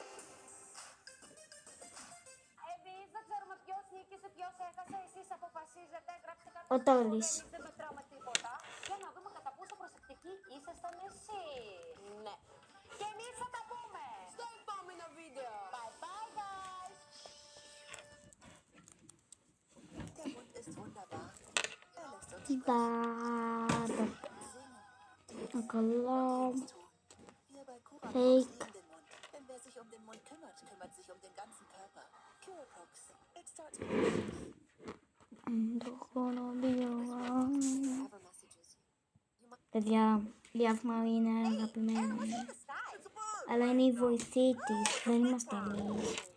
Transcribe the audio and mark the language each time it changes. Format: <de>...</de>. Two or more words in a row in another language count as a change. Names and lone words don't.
<el>Εμείς δεν ξέρουμε ποιος νίκησε, ποιος έχασε. Εσείς αποφασίζετε. Γράψτε κάτω. Ο Τόλης. Εμείς δεν μετράμε τίποτα. Για να δούμε κατά πόσο προσεκτικοί ήσασταν εσείς. Ναι. Και εμείς θα τα πούμε. Στο επόμενο βίντεο.</el> <en>Bye bye guys.</en> <de>Der Mund ist wunderbar. Er lässt uns</de> <el>Τάτα. Α, καλά.</el> <de>hier bei Curaprox Fake. lieben den Mund. Denn wer sich um den Mund kümmert, kümmert sich um den ganzen Körper. Curaprox.</de> <en>It starts with</en> <el>Το χοροπείο.</el> <en>ever messages.</en> <el>Παιδιά, η Άθμα είναι αγαπημένη μου. Αλλά είναι η βοηθή της. Δεν είμαστε εμείς.</el>